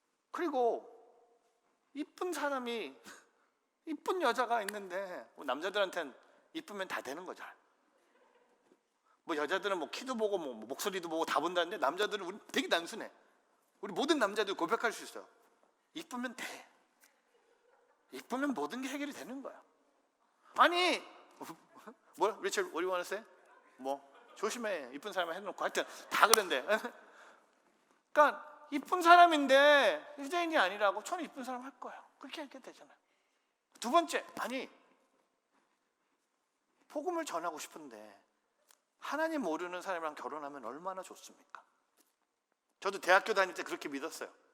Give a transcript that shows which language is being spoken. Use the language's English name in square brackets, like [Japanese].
[Korean] 그리고 이쁜 사람이, 이쁜 여자가 있는데 남자들한테는 이쁘면 다 되는 거잖아. 뭐 여자들은 뭐 키도 보고 뭐 목소리도 보고 다 본다는데 남자들은 우리 되게 단순해. 우리 모든 남자들 고백할 수 있어요. 이쁘면 돼. 이쁘면 모든 게 해결이 되는 거야. 아니, 뭐 리처 [English] what do you want to say? [Korean] 뭐 조심해. 이쁜 사람 해놓고 하여튼 다 그런데. 그러니까 이쁜 사람인데 유대인이 아니라고 저는 이쁜 사람 할 거예요. 그렇게 하게 되잖아요. 두 번째, 아니 복음을 전하고 싶은데 하나님 모르는 사람이랑 결혼하면 얼마나 좋습니까? 저도 대학교 다닐 때 그렇게 믿었어요.